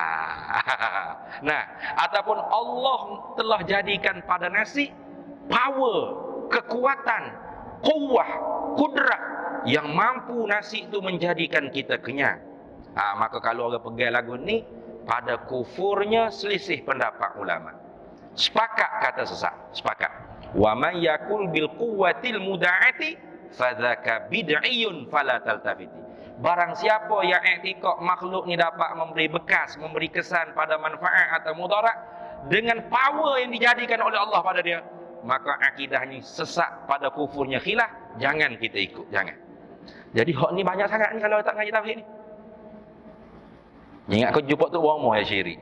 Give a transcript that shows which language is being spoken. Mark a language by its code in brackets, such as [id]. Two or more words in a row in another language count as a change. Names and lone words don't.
[ms] Nah, ataupun Allah telah jadikan pada nasi power, kekuatan, kuwah, kudrat yang mampu nasi itu menjadikan kita kenyang. Maka kalau orang pegang lagu ni, pada kufurnya selisih pendapat ulama. Sepakat kata sesat, sepakat. [ar] ومن يقل بالقوة المودعة فذاك بدعي فلا تلتفت. [ms] Barang siapa yang iktikad makhluk ni dapat memberi bekas, memberi kesan pada manfaat atau mudarat, dengan power yang dijadikan oleh Allah pada dia, maka akidahnya sesat pada kufurnya khilaf, jangan kita ikut, jangan. Jadi hak ni banyak sangat ni kalau tak ngaji tauhid ni. Ingat kau jumpa tu bomo ya syirik.